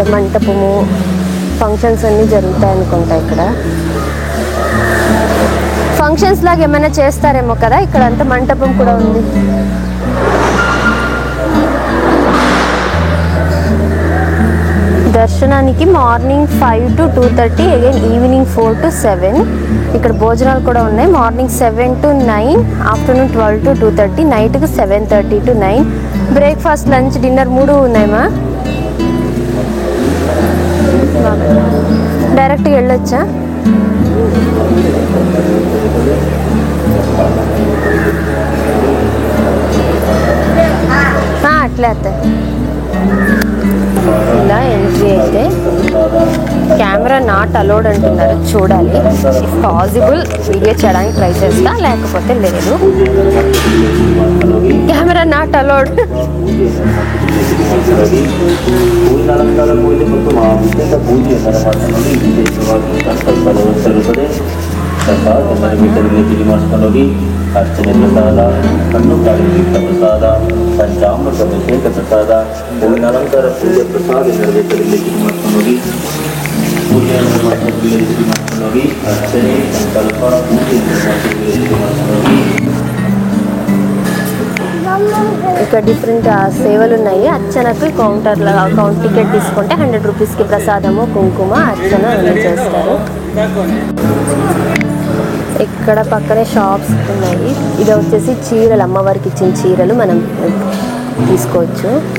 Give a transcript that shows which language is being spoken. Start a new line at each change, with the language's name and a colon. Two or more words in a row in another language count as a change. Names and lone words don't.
Telugu: మంటపము, ఫంక్షన్స్ అన్నీ జరుగుతాయి అనుకుంటా ఇక్కడ. ఫంక్షన్స్ లాగా ఏమైనా చేస్తారేమో కదా. ఇక్కడ అంతా మంటపం కూడా ఉంది. దర్శనానికి
English: morning 5 to 2:30, again evening 4 to 7.
Telugu: ఇక్కడ భోజనాలు కూడా ఉన్నాయి.
English: morning 7 to 9, afternoon 12 to 2:30,
Telugu: నైట్కి 7:30 to 9.
English: breakfast, lunch, dinner
Telugu: 3 ఉన్నాయమ్మా. డైరెక్ట్గా వెళ్ళొచ్చా? అట్లే అత్త. ఇలా ఎంట్రీ అయితే
English: camera not allowed
Telugu: అంటున్నారు, చూడాలి.
English: if possible video
Telugu: చేయడానికి ట్రై చేస్తా, లేకపోతే లేదు.
English: camera not allowed.
Kannada: ಅರ್ಚನೆ ಪ್ರಸಾದ, ಹಣ್ಣು ಕಾಯಿ ಪ್ರಸಾದ, ಪಂಚಾಮೃತ ಅಭಿಷೇಕ ಪ್ರಸಾದ, ಹೂವಿನ ಅಲಂಕಾರ ಪೂಜೆ ಪ್ರಸಾದ ನೆರವೇರಿಸಲಿಕ್ಕೆ ಮಾಡ್ಕೊಂಡು ಪೂಜೆ ಮಾಡ್ಕೊಂಡು ಅರ್ಚನೆ ಸಂಕಲ್ಪ ಪೂಜೆ ಮಾಡ್ಕೊಂಡು
Telugu: ఇక్కడ డిఫరెంట్ సేవలు ఉన్నాయి. అర్చనకు కౌంటర్లో టికెట్ తీసుకుంటే 100 రూపీస్కి ప్రసాదము, కుంకుమ, అర్చన అన్నీ చేస్తారు. ఇక్కడ పక్కనే షాప్స్ ఉన్నాయి. ఇది వచ్చేసి చీరలు, అమ్మవారికి ఇచ్చిన చీరలు మనం తీసుకోవచ్చు.